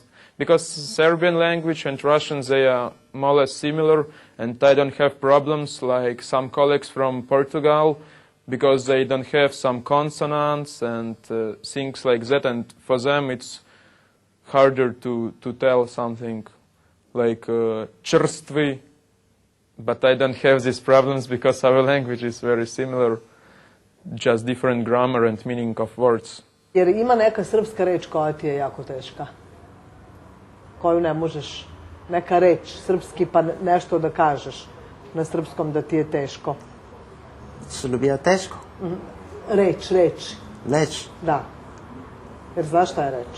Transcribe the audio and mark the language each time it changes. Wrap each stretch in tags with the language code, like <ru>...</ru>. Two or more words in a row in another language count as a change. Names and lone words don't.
<en>Because Serbian language and Russian, they are more or less similar, and I don't have problems like some colleagues from Portugal, because they don't have some consonants and things like that, and for them it's harder to tell something like črstvi, but I don't have these problems because our language is very similar, just different grammar and meaning of words.</en> <sr>Jer ima neka srpska reč koja ti je jako teška? Koju ne možeš, neka reč, srpski, pa nešto da kažeš na srpskom da ti je teško? Srbija teško. Reč. Leć. Da. Jer znaš šta je reč?</sr>